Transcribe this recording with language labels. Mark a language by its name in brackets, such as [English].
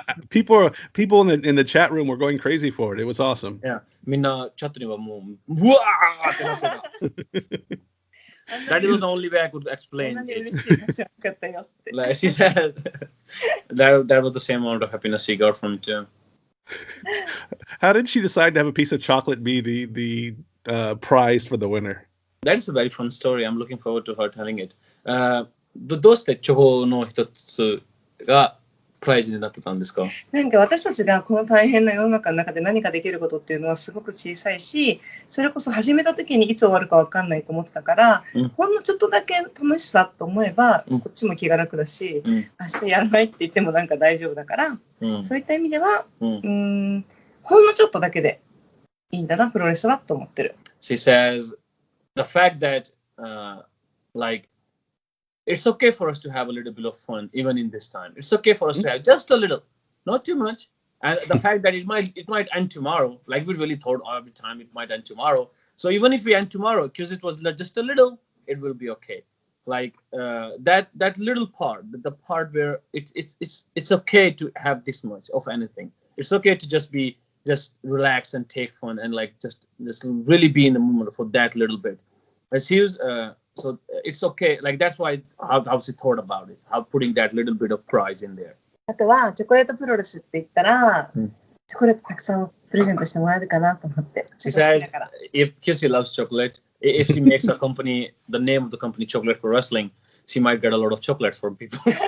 [English] People in the chat room were going crazy for it. It was awesome. Yeah. [Japanese] みんなチャットにはもううわーってなってた。 [English] That was the only way I could explain it. Like she said, that was the same amount of happiness she got from Jim. How did she decide to have a piece of chocolate be the prize for the winner? That's a very fun story. I'm looking forward to her telling it. [Japanese] どうしてチョコの一つがプライズになってたんですか？なんか私たちがこの大変な世の中の中で何かできることっていうのはすごく小さいし、それこそ始めた時にいつ終わるか分かんないと思ってたから、ほんのちょっとだけ楽しさと思えば、こっちも気が楽だし、明日やらないって言ってもなんか大丈夫だから、そういった意味では、ほんのちょっとだけでいいんだなプロレスはと思ってる。 [English] She says the fact that like it's okay for us to have a little bit of fun even in this time. It's okay for us to have just a little, not too much. And the fact that it might end tomorrow, like we really thought every time it might end tomorrow. So even if we end tomorrow, because it was just a little, it will be okay. Like that little part, the part where it's okay to have this much of anything. It's okay to just relax and take fun and like just really be in the moment for that little bit. And she was so it's okay. Like that's why how she thought about it, how putting that little bit of prize in there. [Japanese] あとはチョコレートプロレスって言ったら、チョコレートたくさんプレゼントしてもらえるかなと思って。 [English] She says because she loves chocolate, if she makes a company, the name of the company Chocolate for Wrestling, she might get a lot of chocolates from people.